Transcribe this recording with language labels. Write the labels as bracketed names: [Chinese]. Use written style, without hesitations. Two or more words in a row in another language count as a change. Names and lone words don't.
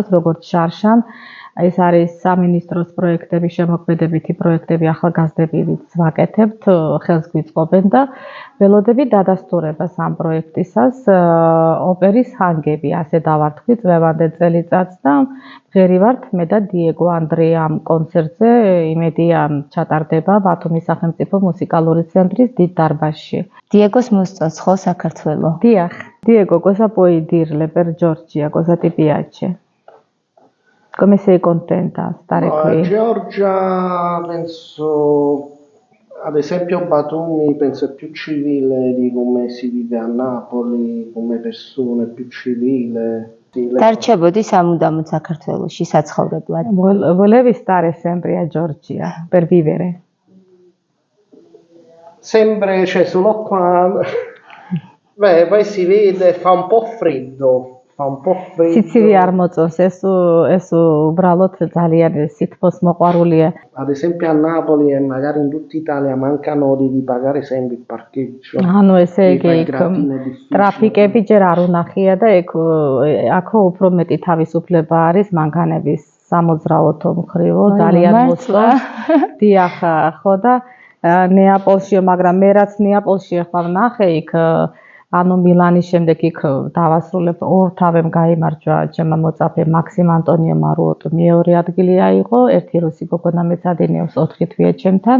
[Georgian] როგორც შარშან ეს არის სამინისტროს პროექტები, შემოქმედებითი პროექტები ახალგაზრდებიც ვაკეთებთ, ხელს გვიწყობენ და ველოდებით დადასტურებას ამ პროექტისას ოპერის ჰანგები, ასე დავარქვი წლევანდელ წელიწადს და მღერი ვართ მე და დიეგო ანდრია ამ კონცერტზე, იმედია ჩატარდება ბათუმის სახელმწიფო მუსიკალური ცენტრის დიდ დარბაზში. დიეგოს მოსწონს ხო საქართველო? დიახ, [Italian] Diego, cosa puoi dirle per Giorgia? Cosa ti piace? Come sei contenta di stare qui? Giorgia, penso, ad esempio Batumi, penso è più civile di come si vive a Napoli, come persone, più civile. Darcebodi სამუდამოდ საქართველოში საცხოვრებლად. Volevi stare sempre a Giorgia per vivere? Sempre, cioè, sono qua. Beh, poi si vede, fa un po' freddo. fa un po' freddo. [Georgian] სიცივე არ მოწონს, ეს უბრალოდ ძალიან სითბოს მოყვარულია. [Italian] Ad esempio a Napoli e magari in tutta Italia manca modi di pagare sempre il parcheggio. [Georgian] ანუ ესე იგი იქ ტრაფიკები ჯერ არ უნახია და აქ უფრო მეტი თავისუფლება არის მანქანების სამოძრაოთო მხრივო, ძალიან მოსწონს. დიახ, ხო და ნეაპოლშიო, მაგრამ მე რაც ნეაპოლში ახლა ვნახე იქ ანუ მილანის შემდეგ იქ დავასრულებ ორ თავემ გაიმარჯვა ჩემმა მოწაფემ მაქსიმ ანტონიო მარუოტო მეორე ადგილი აიღო, ერთი რუსი გოგონა მეცადინეოს 4 თვია ჩემთან.